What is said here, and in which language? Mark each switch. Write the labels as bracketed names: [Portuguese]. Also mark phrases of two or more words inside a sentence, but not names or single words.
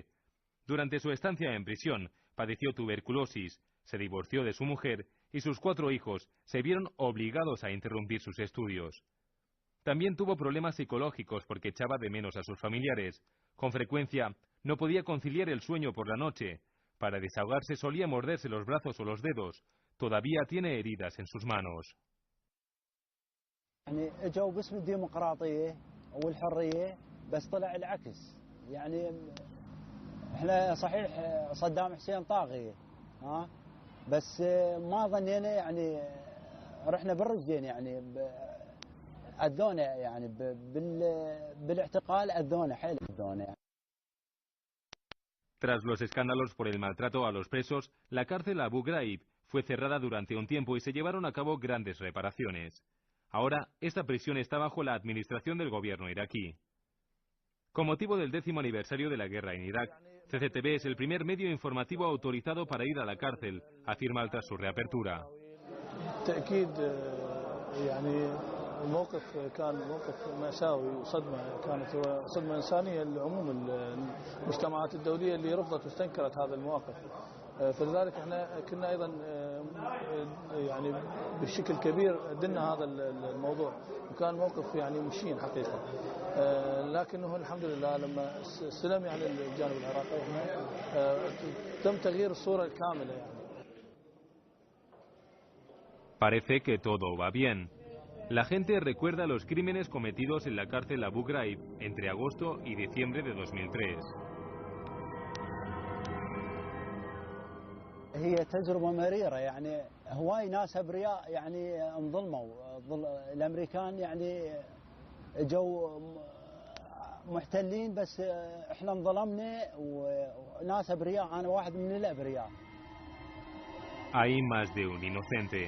[Spanish] Durante su estancia en prisión, padeció tuberculosis, se divorció de su mujer y sus 4 hijos se vieron obligados a interrumpir sus estudios. También tuvo problemas psicológicos porque echaba de menos a sus familiares. Con frecuencia, no podía conciliar el sueño por la noche. Para desahogarse solía morderse los brazos o los dedos. Todavía tiene heridas en sus manos. [Arabic] يعني اجوا باسم الديمقراطيه والحريه بس طلع العكس يعني احنا صحيح صدام حسين طاغيه ها بس ما ظنينا يعني رحنا بالرجلين يعني اذونا يعني بالاعتقال اذونا حيل اذونا [Spanish] Tras los escándalos por el maltrato a los presos, la cárcel Abu Ghraib fue cerrada durante un tiempo y se llevaron a cabo grandes reparaciones. Ahora, esta prisión está bajo la administración del gobierno iraquí. Con motivo del 10º aniversario de la guerra en Irak, CCTV es el primer medio informativo autorizado para ir a la cárcel, afirma tras su reapertura. [Arabic] الموقف كان موقف مأساوي وصدمة كانت صدمة إنسانية لعموم المجتمعات الدولية اللي رفضت واستنكرت هذا المواقف فلذلك احنا كنا أيضا يعني بشكل كبير دنا هذا الموضوع وكان موقف يعني مشين حقيقة لكنه الحمد لله لما استلم يعني الجانب العراقي احنا تم تغيير الصورة الكاملة يعني. [Spanish] Parece que todo va bien. La gente recuerda los crímenes cometidos en la cárcel Abu Ghraib entre agosto y diciembre de 2003. [Arabic] هي تجربة مريرة يعني هواي ناس أبرياء يعني انظلموا الأمريكان يعني جو محتلين بس احنا انظلمنا وناس أبرياء أنا واحد من الأبرياء. [Spanish] Hay más de un inocente.